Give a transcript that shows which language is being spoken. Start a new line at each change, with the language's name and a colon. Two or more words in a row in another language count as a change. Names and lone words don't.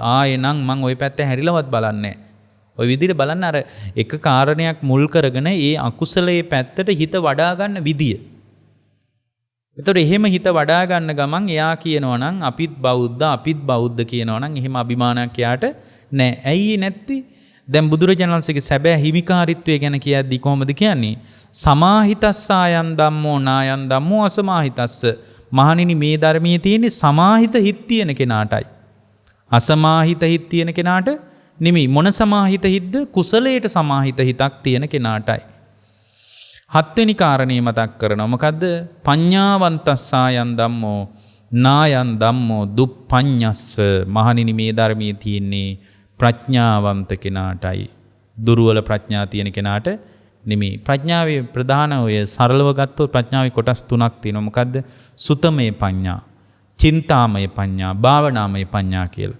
Sinhala: ආයෙනම් මං ওই පැත්ත හැරිලවත් බලන්නේ නැහැ. ওই විදිහට බලන්න අර එක කාරණයක් මුල් කරගෙන ඒ අකුසලයේ පැත්තට හිත වඩා ගන්න විදිය. එතකොට එහෙම හිත වඩා ගන්න ගමන් එයා කියනවා නම් අපිත් බෞද්ධ කියනවා නම් එහෙම අභිමානයක් එයාට නෑ. ඇයි නැත්තේ? දැන් බුදුරජාණන් වහන්සේගේ සැබෑ හිමිකාරීත්වය ගැන කියද්දී කොහොමද කියන්නේ?
Pali: සමාහිතස්සායන් ධම්මෝ නායන් ධම්මෝ අසමාහිතස්ස.
Sinhala: මහණෙනි මේ ධර්මයේ තියෙන්නේ සමාහිත හිත් තියෙන කෙනාටයි. අසමාහිත හිත් තියෙන කෙනාට නෙමෙයි. මොන සමාහිත හිත්ද? කුසලයට සමාහිත හිතක් තියෙන කෙනාටයි. හත්වෙනි කාරණේ මතක් කරනවා. මොකද්ද?
Pali: පඤ්ඤාවන්තස්සායන් ධම්මෝ නායන් ධම්මෝ දුප්පඤ්ඤස්ස.
Sinhala: මහණෙනි මේ ධර්මයේ තියෙන්නේ ප්‍රඥාවන්ත කෙනාටයි. දුර්වල ප්‍රඥා තියෙන කෙනාට නෙමෙයි. ප්‍රඥාවේ ප්‍රධාන ඔය සරලව ගත්තොත් ප්‍රඥාවේ කොටස් තුනක් තියෙනවා. මොකද්ද?
Pali: සුතමේ පඤ්ඤා, චින්තාමය පඤ්ඤා, භාවනාමය පඤ්ඤා කියලා.